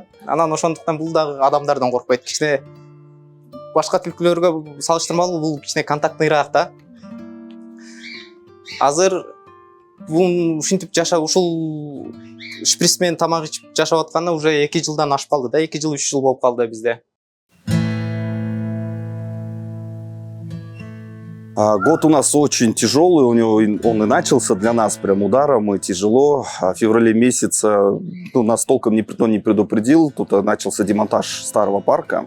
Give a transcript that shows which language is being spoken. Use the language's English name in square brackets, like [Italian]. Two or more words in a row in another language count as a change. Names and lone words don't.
[Kyrgyz] Анан ошондуктан бул дагы адамдардан коркпойт. Кичине башка түлкүлөргө салыштырмалуу бул кичине контактныйраак да. Азыр бул ушинтип ушул шприц менен тамак ичип жашап атканына уже 2 жылдан ашып калды да. 2 жыл 3 жыл болуп калды бизде. [Russian] Год у нас очень тяжелый, он и начался для нас прям ударом и тяжело. В феврале месяце нас толком никто не предупредил, тут начался демонтаж старого парка.